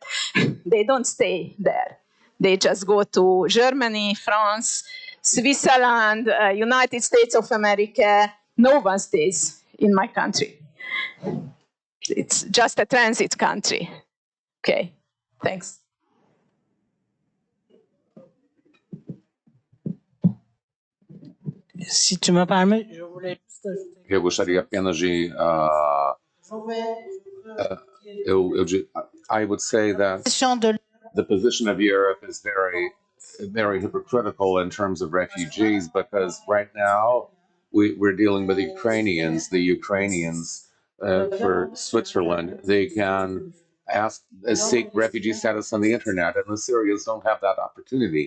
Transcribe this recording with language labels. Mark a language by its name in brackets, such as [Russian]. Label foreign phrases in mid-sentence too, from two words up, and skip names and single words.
[English] They don't stay there. They just go to Germany, France, Switzerland, United States of America. No one stays in my country. It's just a transit country. Okay. Thanks. [French] Si tu me permets, je voulais juste ajouter. [Portuguese] Eu gostaria apenas de. [English] I would say that the position of Europe is very hypocritical in terms of refugees because right now we're dealing with Ukrainians. The Ukrainians for Switzerland, they can seek refugee status on the internet, and the Syrians don't have that opportunity.